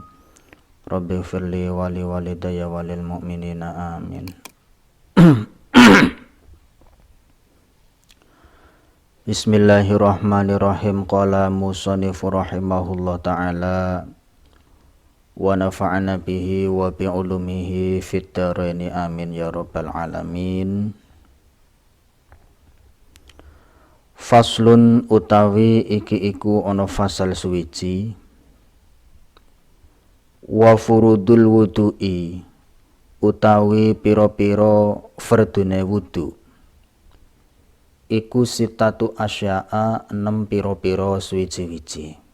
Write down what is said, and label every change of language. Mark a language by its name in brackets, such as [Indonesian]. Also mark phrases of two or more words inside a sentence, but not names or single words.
[Arabic] رب اغفر لي ولوالدي وللمؤمنين آمين. بسم الله الرحمن الرحيم. قال المصنف رحمه الله تعالى ونفعنا به وبعلومه في الدارين آمين يا رب العالمين. [Javanese] Faslun utawi iki iku ana fasal suwiji. [Arabic] وفروض الوضوء [Javanese] utawi pira-pira fardune wudu iku [Arabic] ستة أشياء [Javanese] 6 pira-pira suwiji-wiji.